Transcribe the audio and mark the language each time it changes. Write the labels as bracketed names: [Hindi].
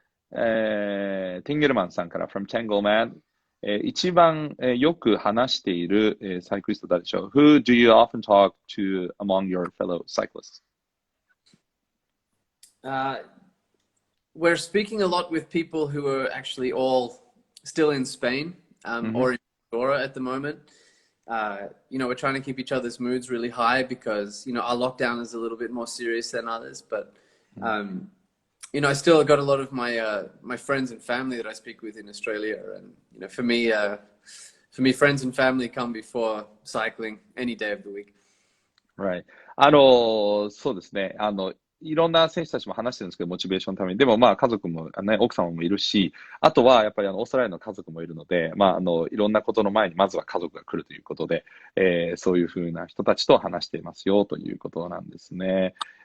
[Japanese] ティンゲルマンさんから [English] from Tangleman、 [Japanese] 一番、よく話している、サイクリスト誰でしょう？ [English] Who do you often talk to among your fellow cyclists? We're speaking a lot with people who are actually all still in Spain or in Andorra at the moment. We're trying to keep each other's moods really high because, our lockdown is a little bit more serious than others. But, I still got a lot of my friends and family that I speak with in Australia. And, for me, friends and family come before cycling any day of the week. Right. [Japanese] そうですね。いろんな選手たちも話してるんですけど、モチベーションのために。でも家族も、奥様もいるし、あとはやっぱりオーストラリアの家族もいるので、いろんなことの前にまずは家族が来るということで、そういうふうな人たちと話していますよということなんですね。